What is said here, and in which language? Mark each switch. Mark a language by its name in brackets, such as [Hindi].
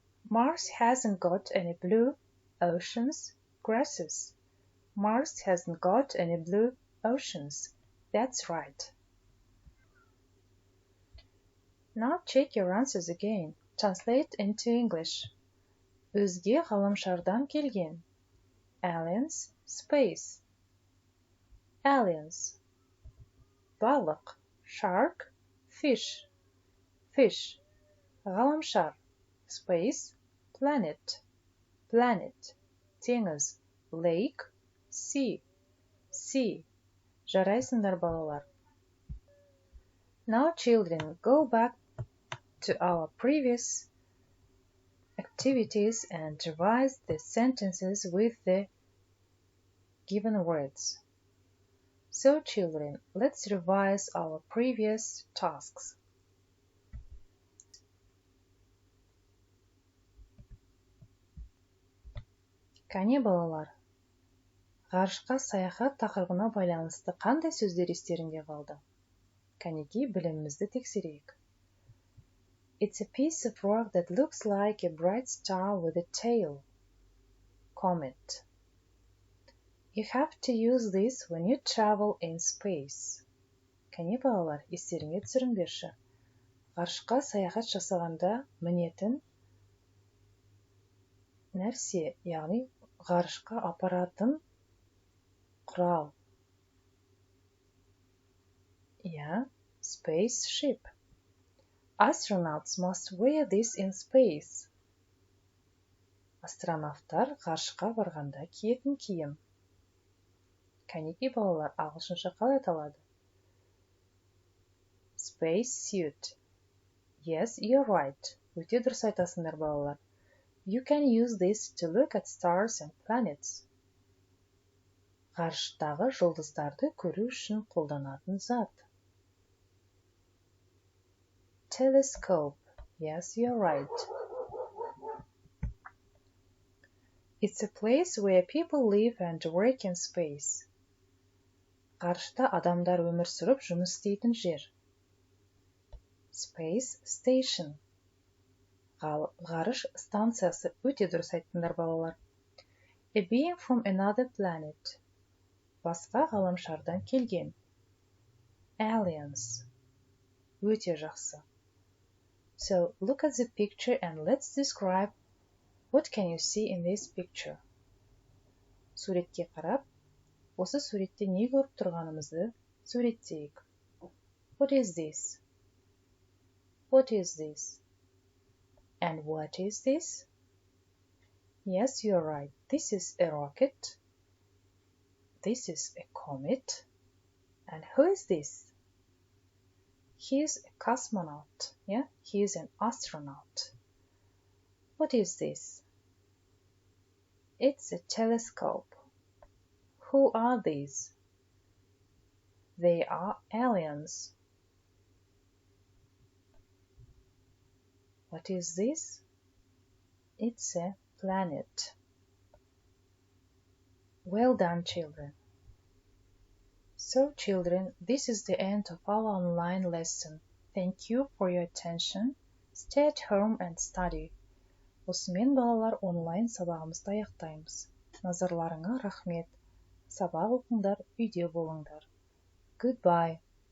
[English] Mars hasn't got any blue oceans, grasses. Mars hasn't got any blue oceans. That's right. Now check your answers again. Translate into English. [Kazakh] Өзге ғаламшардан келген. [English] Aliens, space. Aliens. [Kazakh] Балық. [English] Shark, fish. Fish. [Kazakh] Ғаламшар. [English] Space, planet. Planet. [Kazakh] Теңіз. [English] Lake, sea. Sea. [Kazakh] Жарайсыңдар балалар. [English] Now children, go back to our previous activities and revise the sentences with the given words. So children, let's revise our previous tasks. [Kazakh] Кәне балалар, ғарышқа саяхат тақырыбына байланысты қандай сөздер естеріңде қалды? Кәнеки білімімізді тексерейік. [English] It's a piece of rock that looks like a bright star with a tail. Comet. You have to use this when you travel in space. [Kazakh] Кәне балалар, естеріңе түсіріңдерші. Ғарышқа саяхат жасағанда мінетін нәрсе, яғни ғарышқа апаратын құрал. [English] Spaceship. Astronauts must wear this in space. [Kazakh] Астронавтар ғарышқа барғанда киетін киім. Кәнеки балалар, ағылшынша қалай аталады? [English] Space suit. Yes, you're right. [Kazakh] Өте дұрыс айтасыңдар балалар. [English] You can use this to look at stars and planets. [Kazakh] Ғарыштағы жұлдыздарды көру үшін қолданатын зат. [English] Telescope. Yes, you're right. It's a place where people live and work in space. [Kazakh] Ғарышта адамдар өмір сүріп жұмыс істейтін жер. [English] Space station. [Kazakh] Ғарыш станциясы. Өте дұрыс айттыңдар балалар. [English] A being from another planet. [Kazakh] Басқа ғаламшардан келген. Aliens. Өте жақсы. [English] So, look at the picture and let's describe what can you see in this picture. [Kazakh] Суретке қарап, осы суретте не көріп тұрғанымызды суреттейік. [English] What is this? What is this? And what is this? Yes, you're right. This is a rocket. This is a comet. And who is this? He is a cosmonaut. He is an astronaut. What is this? It's a telescope. Who are these? They are aliens. What is this? It's a planet. Well done, children. So, children, this is the end of our online lesson. Thank you for your attention. Stay at home and study. [Kazakh] Осымен балалар онлайн сабағымызды аяқтаймыз. Назарларыңа рахмет. Сабақ оқыңдар, үйде болыңдар. [English] Goodbye.